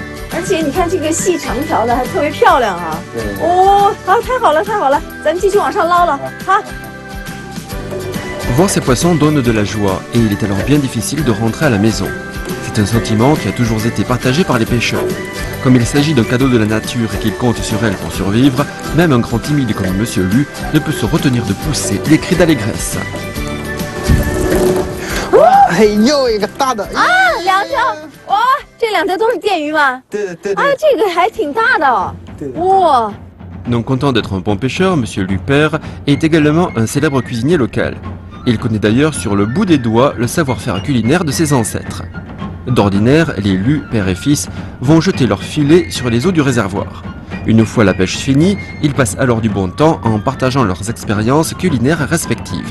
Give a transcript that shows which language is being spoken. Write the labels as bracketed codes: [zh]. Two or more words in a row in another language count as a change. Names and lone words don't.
[zh] 而且你看这个细长条的还特别漂亮哈。对。哦，好，太好了，咱们继续往上捞了，好。 [fr] Voir ces poissons donne de la joie et il est alors bien difficile de rentrer à la maison. C'est un sentiment qui a toujours été partagé par les pêcheurs. Comme il s'agit d'un cadeau de la nature et qu'ils comptent sur elle pour survivre, même un grand timide comme Monsieur Lu ne peut se retenir de pousser des cris d'allégresse. [zh] 哎，又一个大的啊，2条，哇，这2条都是电鱼吗？对。啊，这个还挺大的哦。对。哇。 [fr] Non content d'être un bon pêcheur, Monsieur Lu père est également un célèbre cuisinier local. Il connaît d'ailleurs sur le bout des doigts le savoir-faire culinaire de ses ancêtres. D'ordinaire, les Lu, père et fils, vont jeter leurs filets sur les eaux du réservoir. Une fois la pêche finie, ils passent alors du bon temps en partageant leurs expériences culinaires respectives.